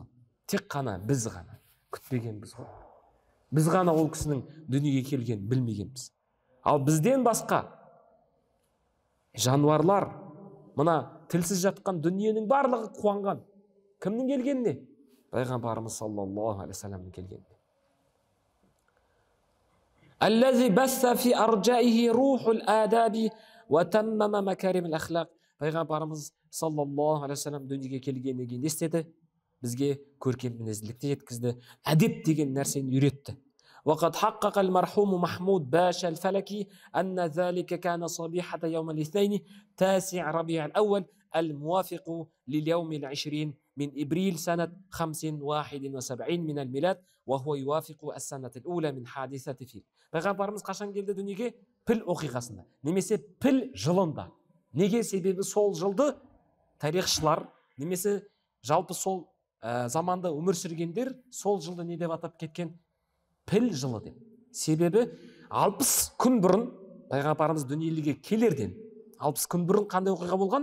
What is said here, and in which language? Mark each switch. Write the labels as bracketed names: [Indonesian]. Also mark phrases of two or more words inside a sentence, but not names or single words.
[Kazakh] Тек қана біз ғана күтпегенбіз ғой. Біз ғана ол кісінің дүниеге келгенін білмегенбіз. Ал бізден басқа жануарлар, мына тілсіз жатқан дүниенің барлығы қуанған. Кімнің келгеніне? Пайғамбарымыз [Arabic] صلى الله عليه [Kazakh] вассаламның келгеніне. [Arabic] الذي بث في أرجائه روح الأدب وتمم مكارم الأخلاق. [Kazakh] Пайғамбарымыз [Arabic] صلى الله عليه وسلم [Kazakh] дүниеге келгеннен кейін не істеді? Бізге көркем мінезділікті жеткізді, әдеп деген нәрсені үйретті. [Arabic] وقد حقق المرحوم محمود باشا الفلكي أن ذلك كان صبيحة يوم الاثنين 9 ربيع الأول الموافق لليوم 20 من إبريل سنة 571 من الميلاد وهو يوافق السنة الأولى من حادثة فيل. [Kazakh] Пайғамбарымыз қашан келді дүниеге? Піл оқиғасында, немесе піл жылында. Неге? Себебі сол жылды тарихшылар, немесе жалпы сол заманда өмір сүргендер сол жылды не деп атап кеткен? Піл жылы деп. Себебі 60 күн бұрын пайғамбарымыз дүниеге келерден 60 күн бұрын қандай оқиға болған?